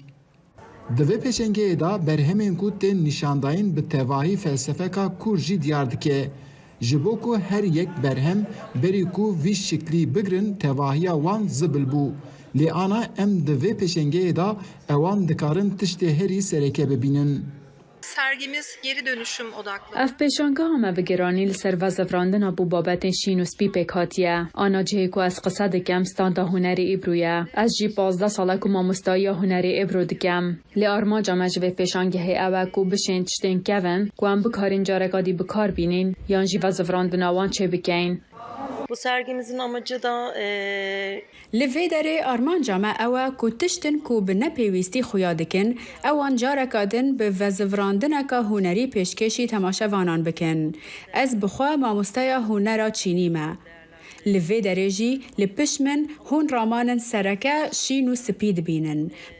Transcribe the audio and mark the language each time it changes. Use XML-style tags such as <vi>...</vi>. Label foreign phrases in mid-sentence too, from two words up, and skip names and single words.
<ku>Di vê pêşengeyê de berhemên ku tên nîşandayîn bi tevahî felsefeka kur jî diyar dike. Ji bo ku her yek berhem berî ku vî şiklî bigirin tevahiya wan zibil bû. Lê ana em di vê pêşengeyê de ewan dikarin tiştê herî sereke bibînin.</ku> <tr>Sergimiz geri dönüşüm odaklı.</tr> <ku>Ev pêşangeha me bi geranî li ser vezevrandina bû babetên şîn û spî pêk hatiye. Ana cihê ku ez qise dikim standa hunerê Îbrû ye. Ez jî 15 sala ku mamostayiya hunerê Îbrû dikim. Lê armaca me ji vê pêşangehê ew e ku bişên tiştên kevin ku em bikarîn careka dî bikar bînin yan jî vezevrandina wan çêbikeyn.</ku> <tr>Bu sergimizin amacı da</tr> <ku>li vê derê armanca me ew e ku tiştin ku bi nepêwîstî xuya dikin, ewan careka din bi vezivrandineka hunerî pêşkêşî temaşevanan bikin. Ez bi xwe mamosteya hunera Çînî me. Li vê derê jî li piş min hûn ramanin sereke şîn û spî dibînin.</ku>